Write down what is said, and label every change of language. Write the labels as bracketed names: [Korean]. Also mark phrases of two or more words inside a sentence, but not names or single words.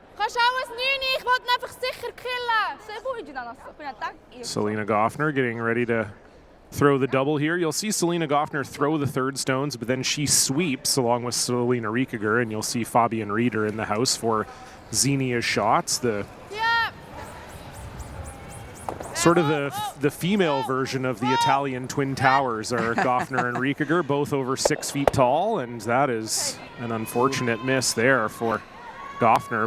[German] schau es nicht, ich wollte ihn einfach sicher killen. [Korean] So 보이진 않았어. 그냥 딱. [English] Selena Goffner getting ready to throw the double here. You'll see Selena Goffner throw the third stones, but then she sweeps along with Selena Riekiger, and you'll see Fabian Rieder in the house for Xenia's shots. The sort of the female version of the Italian Twin Towers are Goffner and Riekiger, both over 6 feet tall, and that is an unfortunate miss there for Goffner.